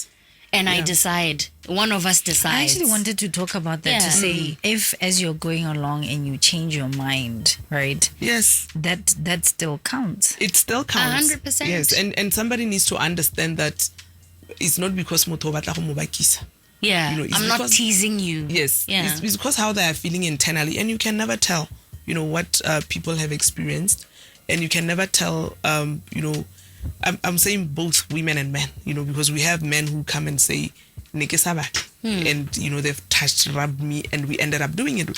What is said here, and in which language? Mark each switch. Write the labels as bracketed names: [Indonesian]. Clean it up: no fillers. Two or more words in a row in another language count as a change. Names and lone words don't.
[English] And one of us decides. I actually wanted to talk about that, to say, if as you're going along and you change your mind, right? Yes. That still counts. It still counts. 100%. Yes. And somebody needs to understand that it's not because [Tswana] motho batla go mo bakisa. [English] Yeah. I'm not teasing you. Yes. Yeah. It's because how they are feeling internally, and you can never tell, what people have experienced, and you can never tell, I'm saying both women and men, because we have men who come and say, and they've rubbed me, and we ended up doing it.